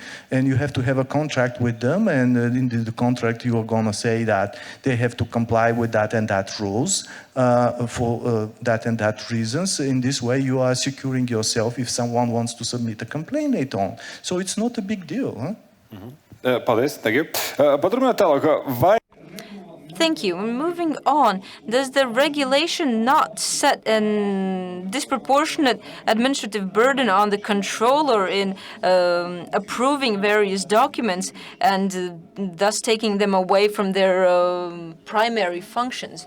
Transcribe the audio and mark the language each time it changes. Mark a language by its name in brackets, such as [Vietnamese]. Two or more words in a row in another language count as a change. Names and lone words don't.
[English] And you have to have a contract with them, and in the contract you are going to say that they have to comply with that and that rules for that and that reasons. In this way you are securing yourself if someone wants to submit a complaint later on. So it's not a big deal. Huh? Paldies, thank you. [Latvian] Paturpināt tālāk, vai... [English] Thank you. Moving on, does the regulation not set a disproportionate administrative burden on the controller in approving various documents and thus taking them away from their primary functions?